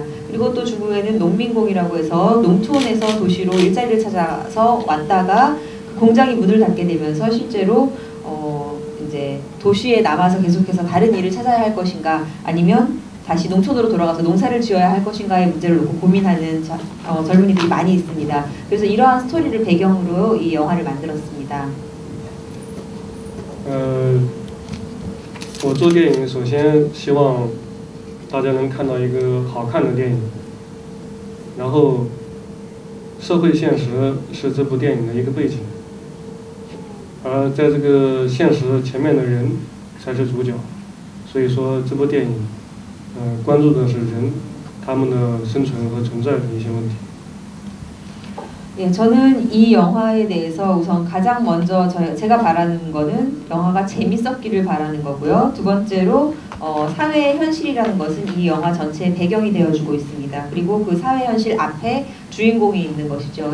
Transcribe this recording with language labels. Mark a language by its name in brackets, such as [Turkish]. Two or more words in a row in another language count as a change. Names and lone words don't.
[Korean] 그리고 또 중국에는 농민공이라고 해서 농촌에서 도시로 일자리를 찾아서 왔다가 공장이 문을 닫게 되면서 실제로 이제 도시에 남아서 계속해서 다른 일을 찾아야 할 것인가 아니면 다시 농촌으로 돌아가서 농사를 지어야 할 것인가의 문제를 놓고 고민하는 젊은이들이 많이 있습니다. 그래서 이러한 스토리를 배경으로 이 영화를 만들었습니다. [Chinese] 我做电影首先希望大家能看到一个好看的电影，然后社会现实是这部电影的一个背景。而在这个现实前面的人才是主角，所以说这部电影，关注的是人，他们的生存和存在的一些问题。 [Korean] 예, 저는 이 영화에 대해서 우선 가장 먼저 제가 바라는 거는 영화가 재밌었기를 바라는 거고요. 두 번째로 사회 현실이라는 것은 이 영화 전체의 배경이 되어주고 있습니다. 그리고 그 사회 현실 앞에 주인공이 있는 것이죠.